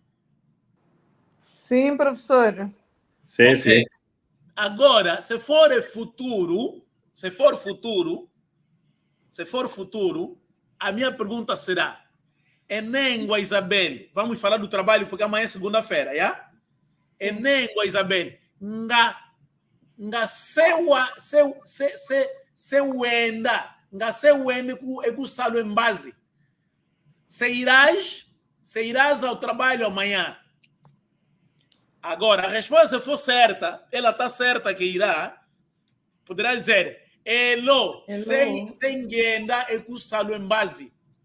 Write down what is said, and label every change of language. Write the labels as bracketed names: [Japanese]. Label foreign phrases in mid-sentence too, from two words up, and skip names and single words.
[Portuguese] Sim, professor. Sim, Ok. sim. Agora, se for futuro, a minha pergunta será: Enengua Isabel, vamos falar do trabalho porque amanhã é segunda-feira, já? [Kimbundu] Enengua Isabel, nga sewenda kusalo [Portuguese] em base. Se irás ao trabalho amanhã. Agora, a resposta se for certa, ela está certa que irá, poderá dizer, elo, sem [Kimbundu] ngenda kusalo [Portuguese] em base.